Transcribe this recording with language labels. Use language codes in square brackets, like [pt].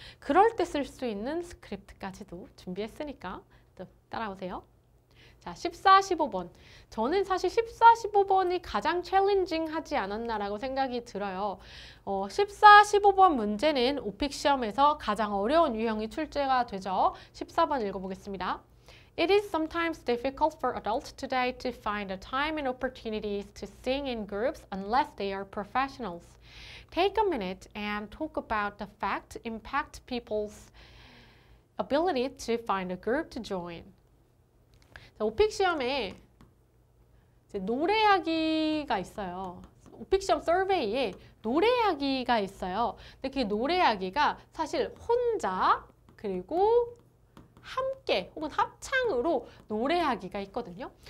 [ko] 그럴 때 쓸 수 있는 스크립트까지도 준비했으니까 또 따라오세요. 자, 14, 15번. 저는 사실 14, 15번이 가장 챌린징하지 않았나라고 생각이 들어요. 14, 15번 문제는 오픽 시험에서 가장 어려운 유형이 출제가 되죠. 14번 읽어보겠습니다. [en] It is sometimes difficult for adults today to find a time and opportunities to sing in groups unless they are professionals. Take a minute and talk about the fact impact people's ability to find a group to join. [ko] 자, 오픽 시험에 이제 노래하기가 있어요. 오픽 시험 서베이에 노래하기가 있어요. 근데 그 노래하기가 사실 혼자 그리고 함께 혹은 합창으로 노래하기가 있거든요.